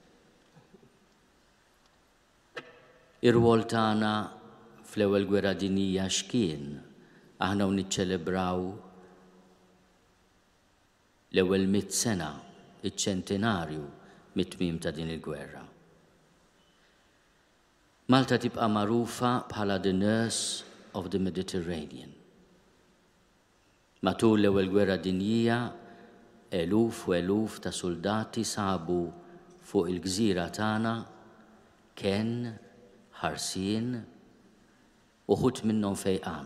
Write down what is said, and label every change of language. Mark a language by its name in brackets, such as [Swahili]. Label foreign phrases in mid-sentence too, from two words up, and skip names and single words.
[Maltese] Ir-rwol tagħna fl-ewwel gwerra dinjija x'kien aħna niċċelebraw l-ewwel 100 sena, iċ-ċentenarju mit-tmiem ta' din il-gwerra. Malta tibqa' magħrufa bħala [English] the nurse of the Mediterranean. [Maltese] Matul l-ewwel gwerra dinjija, eluf u eluf ta' soldati sabu fuq il-gżira tagħna kien ħarsien uħud minnhom fejqan.